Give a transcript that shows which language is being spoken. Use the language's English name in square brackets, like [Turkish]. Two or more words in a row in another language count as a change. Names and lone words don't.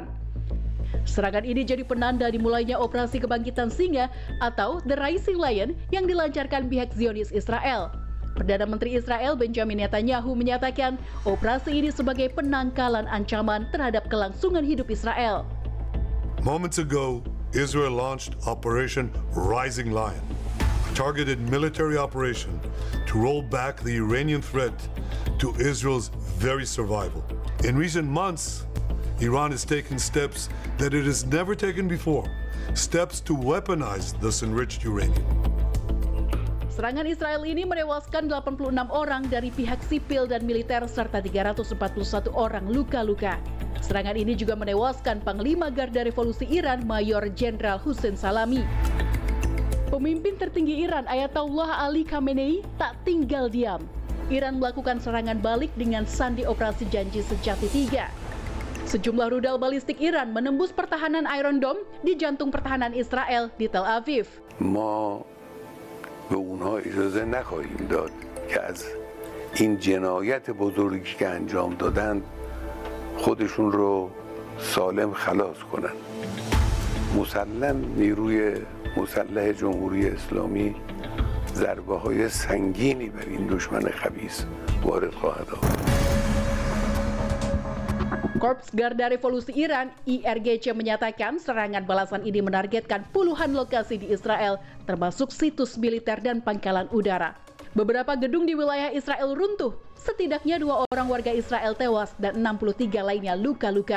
[Indonesian] Serangan ini jadi penanda dimulainya operasi kebangkitan singa atau The Rising Lion yang dilancarkan pihak Zionis Israel. Perdana Menteri Israel Benjamin Netanyahu menyatakan operasi ini sebagai penangkalan ancaman terhadap kelangsungan hidup Israel. [English] Moments ago, Israel launched Operation Rising Lion, a targeted military operation to roll back the Iranian threat to Israel's very survival. In recent months, Iran has taken steps that it has never taken before, steps to weaponize this enriched uranium. [Indonesian] Serangan Israel ini menewaskan 86 orang dari pihak sipil dan militer serta 341 orang luka-luka. Serangan ini juga menewaskan Panglima Garda Revolusi Iran Mayor Jenderal Hussein Salami. Pemimpin tertinggi Iran Ayatollah Ali Khamenei tak tinggal diam. Iran melakukan serangan balik dengan sandi operasi janji sejati 3. Sejumlah rudal balistik Iran menembus pertahanan Iron Dome di jantung pertahanan Israel di Tel Aviv. [Persian] ما به اونها اجازه نخواهیم داد که از این جنایت بزرگی که انجام دادند خودشون رو سالم خلاص کنن. مسلم نیروی مسلح جمهوری اسلامی ضربه های سنگینی بر این دشمن خبیث وارد خواهد آورد. [Indonesian] Korps Garda Revolusi Iran IRGC menyatakan serangan balasan ini menargetkan puluhan lokasi di Israel, termasuk situs militer dan pangkalan udara. Beberapa gedung di wilayah Israel runtuh, setidaknya 2 orang warga Israel tewas dan 63 lainnya luka-luka.